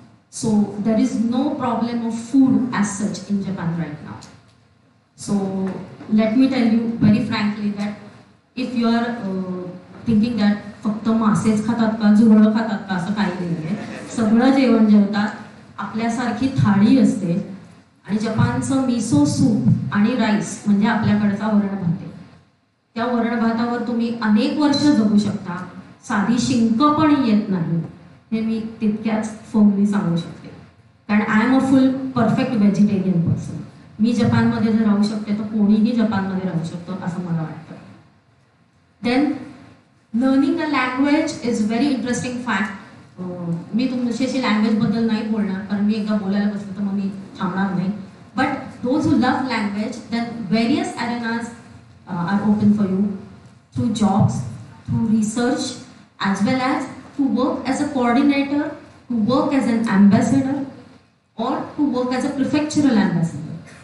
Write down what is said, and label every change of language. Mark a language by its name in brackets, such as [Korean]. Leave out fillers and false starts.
[English] So there is no problem of food as such in Japan right now. So let me tell you very frankly that if you are thinking that [Marathi] फक्त मासेच खातात का, झुरळं खातात का, असं काही नाहीये. सगळं जेवण जेवतात. आपल्यासारखी थाळी असते आणि जपानचं मिसो सूप आणि राईस म्हणजे आपल्याकडचा वरण भात आहे. त्या वरण भातावर तुम्ही अनेक वर्ष जगू शकता. साधी शिंक पण येत नाही, हे मी तितक्याच फर्मली सांगू शकते. कारण [English] I am a full perfect vegetarian person. [Marathi] मी जपानमध्ये जर राहू शकते तर कोणीही जपानमध्ये राहू शकतो असं मला वाटतं. [English] Then learning a language is very interesting fact. [Marathi] मी तुमच्याशी लँग्वेज बद्दल नाही बोलणार कारण मी एकदा बोलायला बसलो तर मग मी थांबणार नाही. [English] But those who love language, then various arenas are open for you through jobs, through research, as well as to work as a coordinator, to work as an ambassador, or to work as a prefectural ambassador.